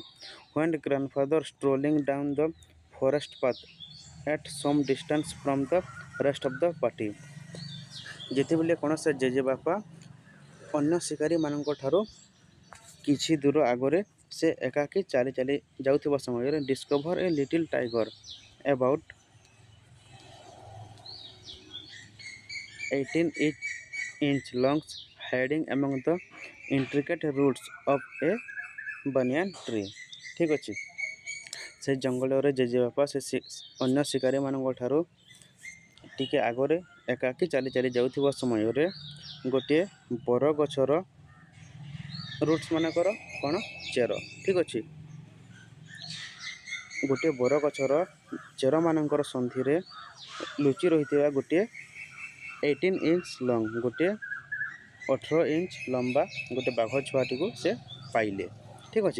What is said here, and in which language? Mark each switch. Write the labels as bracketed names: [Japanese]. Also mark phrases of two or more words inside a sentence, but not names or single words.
[English] When grandfather strolling down the forest path at some distance from the rest of the party. [Odia] ଯେତେବେଳେ କ'ଣ, ସେ ଜେଜେବାପା ଅନ୍ୟ ଶିକାରୀମାନଙ୍କ ଠାରୁ କିଛି ଦୂର ଆଗରେ ସେ ଏକାକୀ ଚାଲି ଚାଲି ଯାଉଥିବା ସମୟରେ [English] discover a little tiger about 18 inch long hiding among the intricate roots of a banyan tree. [Odia] ଠିକ୍ ଅଛି। ସେ ଜଙ୍ଗଲରେ ଜେଜେବାପା ସେ ଅନ୍ୟ ଶିକାରୀମାନଙ୍କ ଠାରୁ ଟିକେ ଆଗରେ ଏକାକୀ ଚାଲି ଚାଲି ଯାଉଥିବା ସମୟରେ ଗୋଟିଏ ବରଗଛର ରୁଟ୍ସ ମାନଙ୍କର କ'ଣ, ଚେର। ଠିକ୍ ଅଛି। ଗୋଟିଏ ବରଗଛର ଚେରମାନଙ୍କର ସନ୍ଧିରେ ଲୁଚି ରହିଥିବା ଗୋଟିଏ 18 [English] inch long, [Odia] ଗୋଟିଏ 18 inch ଲମ୍ବା ଗୋଟେ ବାଘ ଛୁଆଟିକୁ ସେ ପାଇଲେ। ଠିକ୍ ଅଛି।